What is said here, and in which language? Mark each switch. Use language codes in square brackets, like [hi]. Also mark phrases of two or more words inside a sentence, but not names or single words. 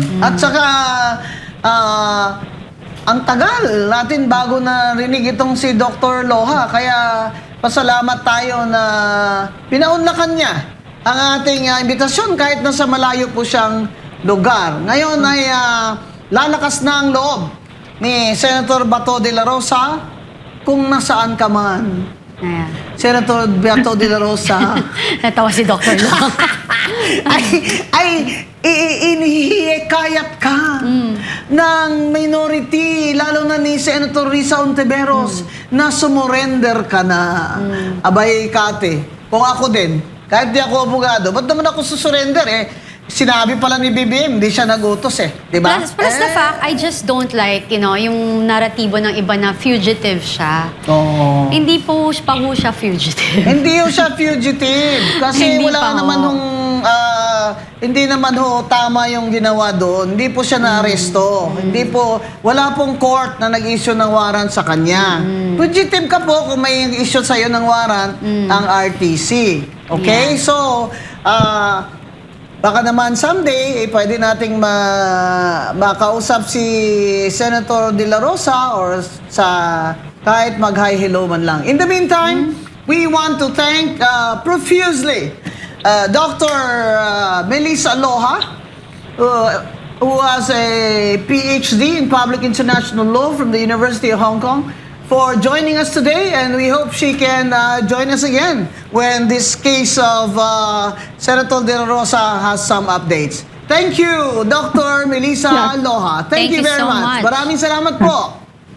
[tl] At saka, ang tagal natin bago na rinig itong si Dr. Loha. Kaya pasalamat tayo na pinaunlakan niya ang ating imbitasyon kahit nasa malayo po siyang lugar. Ngayon ay lalakas na ang loob ni Senator Bato de la Rosa kung nasaan ka man. Ayan. Senator Bato de la Rosa Natawa si Dr. Loha. inihikayat ka ng minority, lalo na ni Senator Risa Ontiveros, na sumurrender ka na. Abay, Kate, kung ako din, kahit di ako abogado, ba't naman ako susurrender Sinabi pala ni BBM, hindi siya nagutos di ba? [en] Plus the fact, I just don't like, [tl] yung naratibo ng iba na fugitive siya. Oo. Hindi po pa ho siya fugitive. Hindi ho siya fugitive. Kasi Hindi wala pa ho. naman hindi naman ho tama yung ginawa doon. Hindi po siya na-aresto. Hindi po, wala pong court na nag-issue ng warrant sa kanya. Fugitive ka po kung may issue sa'yo ng warrant ang RTC. Okay? Yeah. So, baka naman someday, pwede nating makausap si Senator De La Rosa or sa kahit mag- [en] hi hello [tl] man lang. [en] In the meantime, we want to thank profusely Dr. Melissa Loha, who has a PhD in Public International Law from the University of Hong Kong, for joining us today, and we hope she can join us again when this case of Senator De La Rosa has some updates. Thank you, Dr. Melissa Loha. Thank you very so much. much. [tl] Maraming salamat po.